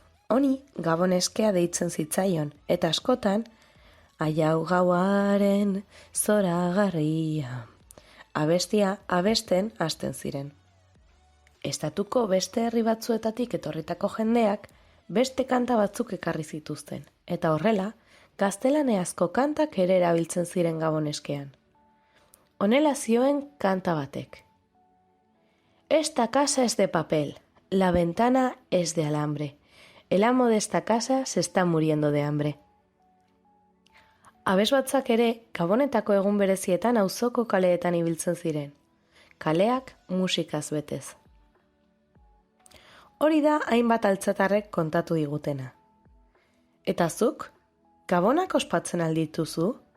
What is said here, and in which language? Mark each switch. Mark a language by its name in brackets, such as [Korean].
[Basque] Honi Gaboneskea deitzen zitzaion eta askotan aiau gauaren zoragarria abestia abesten hasten ziren. Estatuko beste herri batzuetatik etorritako jendeak beste kanta batzuk ekarri zituzten, eta horrela, gaztelaneazko kantak ere erabiltzen ziren Gaboneskean. Honela zioen kanta batek. [Spanish] Esta casa es de papel, la ventana es de alambre. El amo de esta casa se está muriendo de hambre. [Basque] Abesbatzak ere, Gabonetako egun berezietan auzoko kaleetan ibiltzen ziren. Kaleak musikaz betez. Hori da hainbat altzatarrek kontatu digutena. Eta zuk, Gabonak ospatzen aldituzu?